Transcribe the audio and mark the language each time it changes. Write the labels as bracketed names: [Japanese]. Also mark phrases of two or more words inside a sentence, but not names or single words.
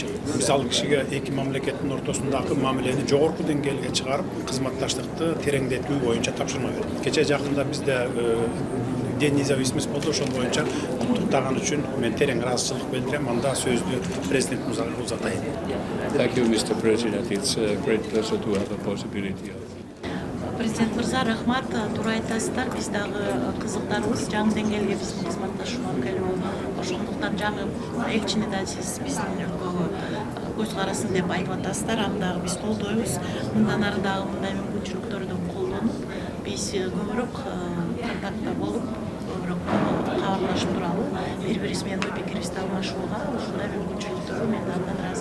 [Kyrgyz] Биз ал кишиге эки мамлекеттин ортосундагы мамилени жогорку деңгээлге чыгарып, кызматташтыкты тереңдетүү боюнча тапшырма бердик. Кече жакында бизде [Russian] День независимости [Kyrgyz] болду, ошол боюнча куттуктаган үчүн мен терең ыраазычылык билдирем. Анда сөздү президент мырзага узатайын. [English] Thank you, Mr. President. It's a great pleasure to have the possibility of. [Kyrgyz] Президент мырза, рахмат. Туура айтасыздар. Биз дагы кызыктарбыз. Жаңы деңгээлге биздин кызматташууга келүү. Ошондуктан жаңы элчини да сиз биздин өлкөгө көз карасын деп айтып атасыздар. Аны дагы биз колдойбуз. Мындан ары дагы мындай мүмкүнчүлүктөрдү колдонуп, биз көбүрөөк контактта болуп, кабарлашып туралы, бири-бирибиз менен ой пикирибизди алмашууга ушундай мүмкүнчүлүктөрдү мен андан